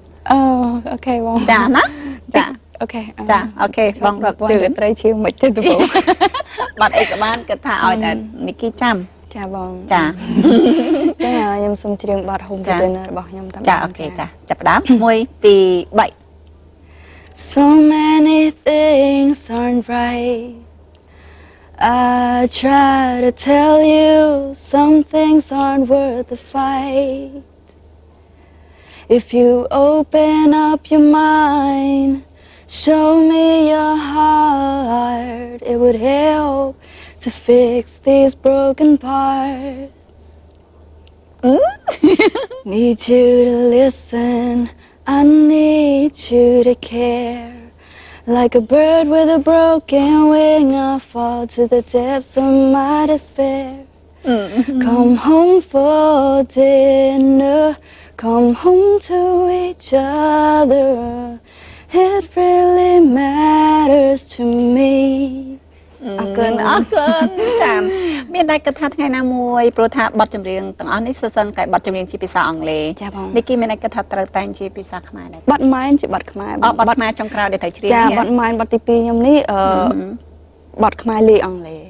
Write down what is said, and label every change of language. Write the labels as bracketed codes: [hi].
[km] អូខេបង ចាណាចា អូខេ បងរត់ជឿ ត្រីឈៀងមិនទេបង បាត់អីក៏បានគិតថាឲ្យតែនីគីចាំ ចាបង ចា ខ្ញុំសូមច្រៀងបទ Home Container របស់ខ្ញុំតាម ចាអូខេចាចាប់ផ្ដើម1 2 3 [en] So many things aren't right I try to tell you some things aren't worth the fight If you open up your mind Show me your heart It would help to fix these broken parts Need you to listen I need you to care Like a bird with a broken wing I fall to the depths of my despair Come home for dinner Come home to each other It really matters to me [km] អរគុណចាមានតែគិតថាថ្ងៃណាមួយព្រោះថាបទចម្រៀងទាំងអស់នេះសិនតែបទចម្រៀងជាភាសាអង់គ្លេស ចាបង នេះគេមានតែគិតថាត្រូវតែងជាភាសាខ្មែរដែរប ទម៉ែនជាបទខ្មែរប ទខ្មែរចុងក្រោយដែលត្រូវច្រៀង ចាបទម៉ែនបទទី2ខ្ញុំនេះ បត់ខ្មែរលាយអង់គ្លេស